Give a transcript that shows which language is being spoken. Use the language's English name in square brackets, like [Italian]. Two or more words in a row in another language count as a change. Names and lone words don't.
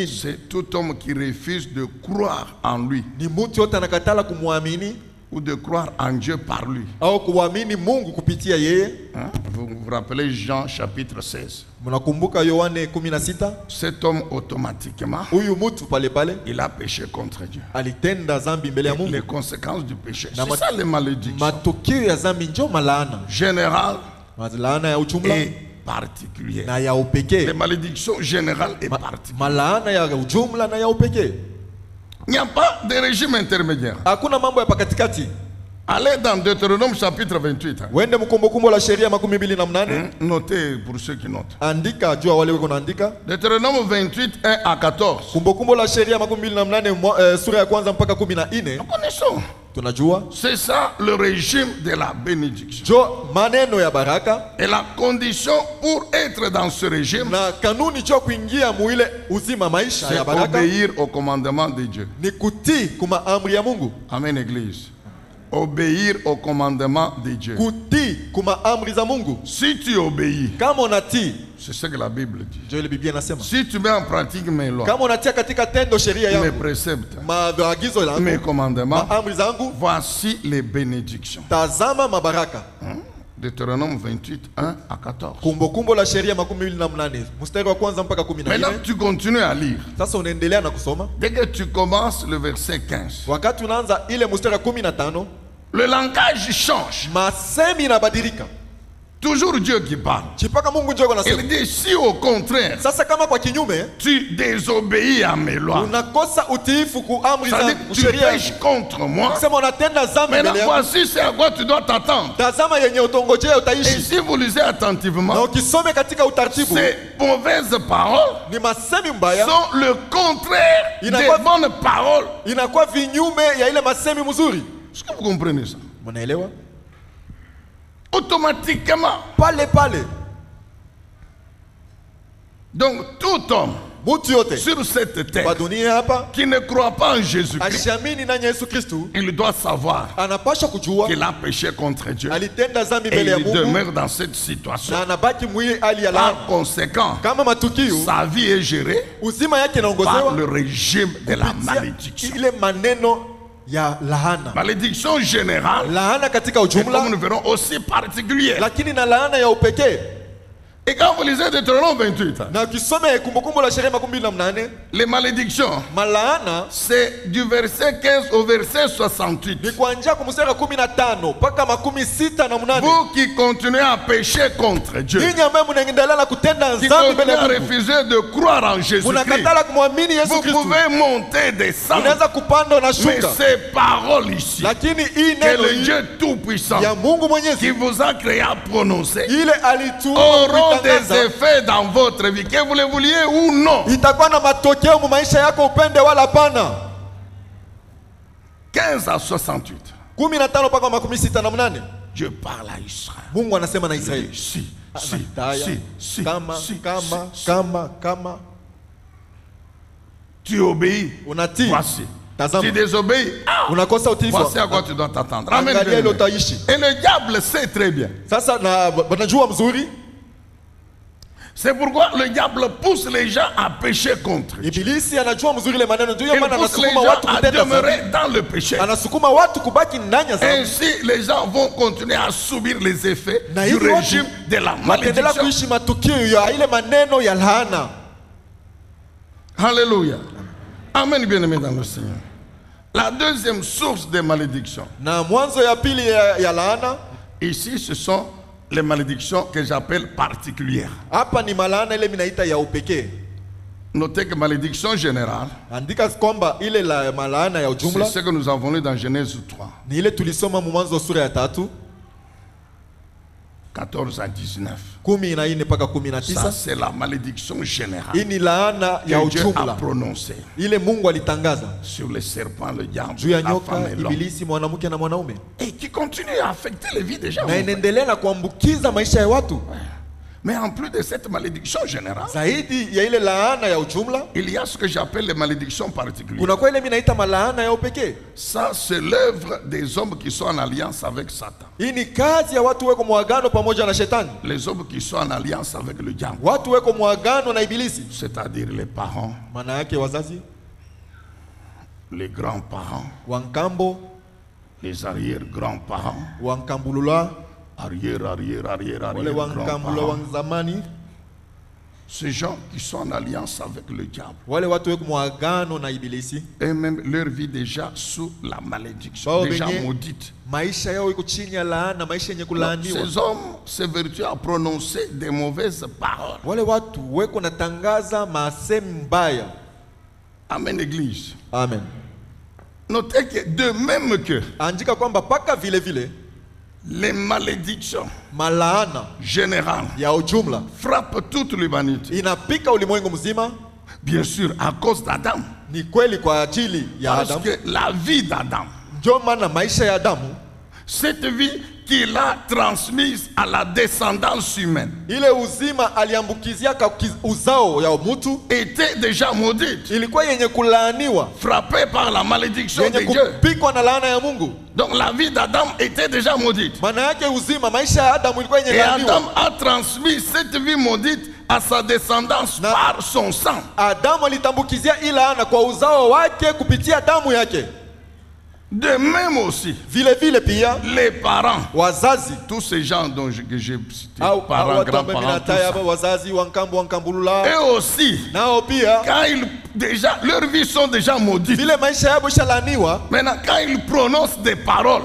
[French] C'est tout homme qui refuse de croire en lui [Swahili] Ni mtu yote anakatala kumwamini [French] ou de croire en Dieu par lui. [Swahili] au kuamini Mungu kupitia yeye. [French] Hein? Vous vous rappelez Jean chapitre 16. [Swahili] Mnakumbuka Yohane 16? [French] Cet homme automatiquement, [Swahili] Huyu mtu pale pale [French] il a péché contre Dieu. [Swahili] alitenda zambi mbele ya [French] Les [Swahili] Mungu. [French] conséquences du péché. [Swahili] Na [French] C'est ça les malédictions. [Swahili] Matokeo ya zambi njo malaana. [French] Générales [Swahili] Malaana ya ujumla [French] et particulières. [Swahili] na ya [French] Les [Swahili] upekee. [French] malédictions générales et particulières. [Swahili] Malaana ya ujumla na ya upekee. [French] Il n'y a pas de régime intermédiaire. [Swahili] Hakuna mambo ya pakatikati. [French] Allez dans Deutéronome chapitre 28. [Swahili] Wende mkumbukumbu la sheria 28. [French] Notez pour ceux qui notent. [Swahili] Andika jua wale wako naandika. [French] Deutéronome 28, 1 à 14. [Swahili] Kumbukumbu la sheria 28 sura ya kwanza mpaka 14. [French] Nous connaissons. [Swahili] Tunajua [French] C'est ça le régime de la bénédiction. [Swahili] jo maneno ya baraka [French] Et la condition pour être dans ce régime, [Swahili] na kanuni jo kuingia muile uzima maisha [French] c'est [Swahili] ya baraka [French] obéir au commandement de Dieu. [Swahili] ni kutii kuma amri ya Mungu. [French] Amen, Église. Obéir au commandement de Dieu. [Swahili] Kutii kuma amri za Mungu. [French] Si tu obéis, [Swahili] Kama unatii, [French] c'est ce que la Bible dit. [Swahili] jo ile Biblia inasema. [French] Si tu mets en pratique mes lois, [Swahili] Kama unatia katika tendo sheria [French] mes [Swahili] yangu, [French] préceptes, [Swahili] maagizo yangu, [French] mes commandements, [Swahili] amri zangu, [French] voici les bénédictions. [Swahili] tazama mabaraka. [French] Deutéronome 28, 1 à 14. [Swahili] Kumbukumbu la sheria 28 mstari wa kwanza mpaka 14. [French] Maintenant, tu continues à lire. [Swahili] Sasa unaendelea na kusoma. [French] Dès que tu commences le verset 15, [Swahili] Wakati unaanza ile mstari wa 15, [French] le langage change. [Swahili] masemi inabadilika. [French] Toujours Dieu qui parle. [Swahili] Chipaka Mungu ndio anasema. [French] Il dit si au contraire, [Swahili] Sasa kama kwa kinyume [French] tu désobéis à mes lois, [Swahili] unakosa utiifu ku amri [French] ça [Swahili] za [French] dit que tu [Swahili] sheria, [French] pêches contre moi. [Swahili] sema unatenda dhambi [French] Maintenant, [Swahili] mbele yangu. [French] voici c'est à quoi tu dois t'attendre. [Swahili] Tazama yenye utongojea [French] Et [Swahili] utaishi. [French] si vous lisez [Swahili] Na [French] attentivement, [Swahili] ukisome katika utaratibu [French] ces mauvaises paroles [Swahili] ni masemi mbaya [French] sont le contraire des bonnes paroles. [Swahili] inakuwa vinyume ya ile masemi mzuri. [French] Est-ce que vous comprenez ça? [Swahili] Mnaelewa? [French] Automatiquement. [Swahili] Pale pale [French] Donc, tout homme [Swahili] mtu yote [French] sur cette [Swahili] kwa [French] terre [Swahili] dunia hapa [French] qui ne croit pas en Jésus-Christ, [Swahili] ashamini na Yesu Kristu [French] il doit savoir [Swahili] anapasha kujua [French] qu'il a péché contre Dieu [Swahili] alitenda dhambi [French] et [Swahili] mbele ya [French] il [Swahili] Mungu [French] demeure dans cette situation. [Swahili] na anabaki mwili hali ya [French] Par [Swahili] laana. [French] conséquent, [Swahili] Kama matukio [French] sa vie est gérée [Swahili] uzima yake [French] par [Swahili] inaongozewa [French] le régime de la [Swahili] kupitia [French] malédiction. [Swahili] ile maneno ya laana. [French] Malédiction générale, [Swahili] Laana katika [French] et [Swahili] ujumla, [French] comme nous verrons aussi particulière. [Swahili] lakini na laana ya upekee. [French] Et quand vous lisez Deutéronome 28, [Swahili] Na ukisoma Kumbukumbu la Sheria 28, [French] les malédictions, [Swahili] malaana [French] c'est du verset 15 au verset 68. [Swahili] ni kuanzia kumstari 15 mpaka 68. [French] Vous qui continuez à pécher contre Dieu, [Swahili] Ninyi ambaye mnaendelea na kutenda [French] qui [Swahili] dhambi [French] continuez [Swahili] mbele [French] à [Swahili] ya Mungu, [French] refuser de croire en Jésus-Christ, [Swahili] mnakatala kumwamini Yesu [French] vous [Swahili] Kristo, [French] pouvez monter, descendre. [Swahili] unaweza kupanda na [French] Mais [Swahili] shuka, [French] ces paroles ici, [Swahili] lakini hii [French] que [Swahili] neno [French] le [Swahili] hii [French] Dieu Tout-Puissant [Swahili] ya Mungu [French] qui [Swahili] Mwenyezi [French] vous a créé à prononcer [Swahili] ile alituumba [French] auront des [Swahili] kuitangaza, [French] effets dans votre vie, que vous le vouliez ou non. [Swahili] itakuwa na matokeo mu maisha yako, upende wala hapana. [French] 15 à 68. [Swahili] 15 mpaka 68. [French] Dieu parle à Israël. [Swahili] Mungu anasema na Israeli, [French] Si, [Swahili] kama [French] tu obéis, [Swahili] unatii, [French] voici. Tu [Swahili] tazama [French] désobéis, [Swahili] unakosa utiifu, [French] voici à quoi tu dois t'attendre. Amen. [Swahili] angalia ile utaishi. [French] Et le diable sait très bien. [Swahili] Sasa na wanajua mzuri, [French] C'est pourquoi le diable pousse les gens à pécher contre Dieu. [Swahili] ibilisi anajua mzuri ile maneno, ndio [French] Il [Swahili] maana [French] pousse les [Swahili] anasukuma [French] gens [Swahili] watu [French] à [Swahili] kutenda dhambi, [French] demeurer dans le péché. [Swahili] anasukuma watu kubaki ndani ya dhambi, [French] Ainsi, les gens vont continuer à subir les effets [Swahili] na [French] du [Swahili] hivi watu [French] régime de la [Swahili] wataendelea [French] malédiction. [Swahili] kuishi matukio ya ile maneno ya laana. [French] Alléluia. Amen, bien-aimés dans le Seigneur. La deuxième source des malédictions, [Swahili] Na mwanzo ya pili ya laana, [French] ici, ce sont les malédictions que j'appelle particulières. [Swahili] hapa ni malaana ile minaita ya upekee. [French] Notez que malédiction générale, [Swahili] Andika kwamba ile la malaana ya [French] c'est [Swahili] ujumla [French] ce que nous avons lu dans Genèse 3, [Swahili] ni ile tulisoma mwanzo sura ya 3 [French] 14 à 19. [Swahili] 14 mpaka [French] Ça, [Swahili] 19. [French] c'est la malédiction générale [Swahili] Hii ni laana ya [French] que Dieu a [Swahili] ujumla [French] prononcée [Swahili] ile Mungu alitangaza [French] sur les serpents, le diable, [Swahili] juu ya [French] la [Swahili] nyoka, [French] femme et l'homme. [Swahili] ibilisi, mwanamke na mwanaume, [French] Et qui continue à affecter les vies des gens. [Swahili] na inaendelea na kuambukiza maisha ya watu. [French] Mais en plus de cette malédiction générale, [Swahili] Zaidi ya ile laana ya ujumla, [French] il y a ce que j'appelle les malédictions particulières. [Swahili] kuna kwa ile mimi naita malaana ya upekee. [French] Ça, c'est l'œuvre des hommes qui sont en alliance avec Satan. [Swahili] Hii ni kazi ya watu weko muagano pamoja na shetani, [French] Les hommes qui sont en alliance avec le diable. [Swahili] watu weko muagano na ibilisi, [French] C'est-à-dire les parents, [Swahili] maana yake wazazi, [French] les grands-parents, [Swahili] wankambo, [French] les arrière-grands-parents, [Swahili] wankambulula, [French] arrière, [Swahili] wale wankambula wa [French] grands-parents. [Swahili] zamani, [French] Ces gens qui sont en alliance avec le diable. [Swahili] wale watu weko muagano na ibilisi, [French] Et même leur vie déjà sous la malédiction, [Swahili] Bao [French] déjà [Swahili] benye [French] maudite. [Swahili] maisha yao iko chini ya laana, maisha yenye [French] Donc, [Swahili] kulaaniwa. [French] ces hommes s'évertuent à prononcer des mauvaises paroles. [Swahili] Wale watu weko natangaza masemi mbaya. [French] Amen, Église. Amen. Notez que de même que [Swahili] Andika kwamba paka vile vile [French] les malédictions [Swahili] malaana [French] générales [Swahili] ya ujumla [French] frappent toute l'humanité, [Swahili] inapika ulimwengu mzima, [French] bien sûr à cause d'Adam. [Swahili] ni kweli kwa ajili ya [French] Parce [Swahili] Adamu. [French] que la vie d'Adam, [Swahili] Ndio maana maisha ya Adamu, [French] cette vie qu'il a transmise à la descendance humaine, [Swahili] ile uzima aliambukizia uzao ya mtu, [French] était déjà maudite, [Swahili] ilikuwa yenye kulaaniwa, [French] frappée par la malédiction [Swahili] yenye [French] de Dieu. [Swahili] kupikwa na laana ya Mungu. [French] Donc la vie d'Adam était déjà maudite. [Swahili] Maana yake uzima, maisha ya Adamu ilikuwa yenye [French] Et Adam [Swahili] laaniwa. [French] a transmis cette vie maudite à sa descendance [Swahili] Na- [French] par son sang. [Swahili] Adamu alitambukizia hii laana kwa uzao wake kupitia damu yake. [French] De même aussi, [Swahili] Vile vile pia [French] les parents, [Swahili] wazazi [French] tous ces gens que j'ai cités, [Swahili] au [French] parents, [Swahili] watu ambao [French] grands-parents, tout [Swahili] minataya [French] ça, [Swahili] hapa, wazazi wankambulula, [French] eux aussi, [Swahili] nao pia [French] quand ils déjà, leurs vies sont déjà maudites. [Swahili] vile maisha yao ishalaaniwa, [French] Maintenant, quand ils prononcent des paroles